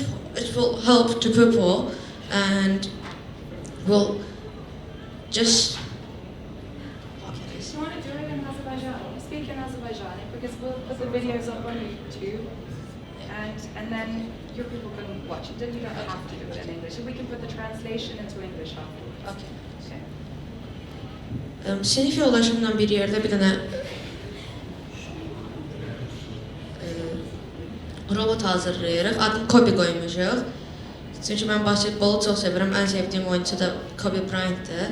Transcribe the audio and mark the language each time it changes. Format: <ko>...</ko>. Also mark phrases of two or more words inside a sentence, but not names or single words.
<en>It will help to people, and will just. If you want to do it in Azerbaijani, speak in Azerbaijani, because we'll put the videos up on YouTube, and then your people can watch it. Then you don't have to do it in English. We can put the translation into English afterwards. Okay.</en> <az>Sinif yoldaşımla bir yerde bir tane robot hazırlayırıq. Adını Kobe qoymuşuq. Çünki mən basketbolu çox sevirəm. Ən sevdiyim oyunçu da Kobe Bryant'dır.</az>